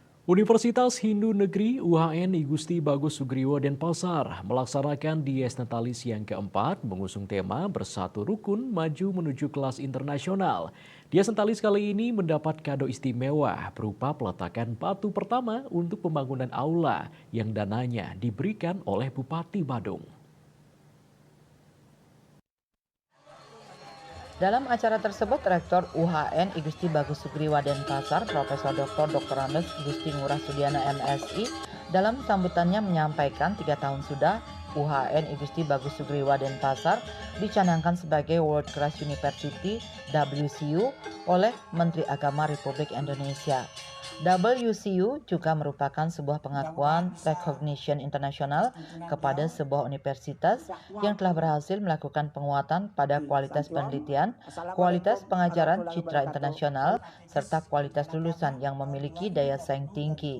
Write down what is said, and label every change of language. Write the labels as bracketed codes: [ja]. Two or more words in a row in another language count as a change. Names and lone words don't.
[id] Universitas Hindu Negeri UHN I Gusti Bagus Sugriwo Denpasar melaksanakan Dies Natalis yang keempat mengusung tema Bersatu Rukun Maju Menuju Kelas Internasional. Dies Natalis kali ini mendapat kado istimewa berupa peletakan batu pertama untuk pembangunan aula yang dananya diberikan oleh Bupati Badung. Dalam acara tersebut, Rektor UHN I Gusti Bagus Sugriwo Denpasar, Profesor Dr. Andes Gusti Ngurah Sudiana MSI, dalam sambutannya menyampaikan 3 tahun sudah UHN I Gusti Bagus Sugriwo Denpasar dicanangkan sebagai World Class University WCU oleh Menteri Agama Republik Indonesia. WCU juga merupakan sebuah pengakuan recognition internasional kepada sebuah universitas yang telah berhasil melakukan penguatan pada kualitas penelitian, kualitas pengajaran citra internasional, serta kualitas lulusan yang memiliki daya saing tinggi.